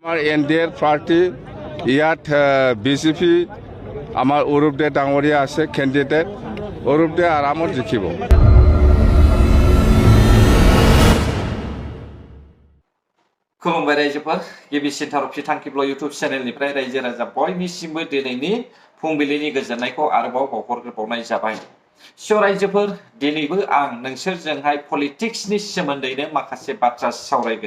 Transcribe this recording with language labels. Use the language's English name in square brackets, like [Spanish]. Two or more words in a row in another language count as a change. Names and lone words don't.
[Assamese] আমার এনডিএর প্রার্থী ইয়াত বিজেপি আমার অরূপ দে ডাঙরিয়া আছে ক্যান্ডিডেট অরূপ দে আরামত জিকিব [Bodo] खुलुमबाय रायजोफोर गिबिसिन थारफि थांखिब्ल इउटुब चेनेलनिफ्राय रायजो राजा बयनिसिमबो दिनैनि फुंबिलिनि गोजोननायखौ आरोबाव बावहरग्रोबावनाय जाबाय। स' रायजोफोर दिनैबो आं नोंसोरजोंहाय पलिटिक्सनि सोमोन्दैनो माखासे बाथ्रा सावरायगोन।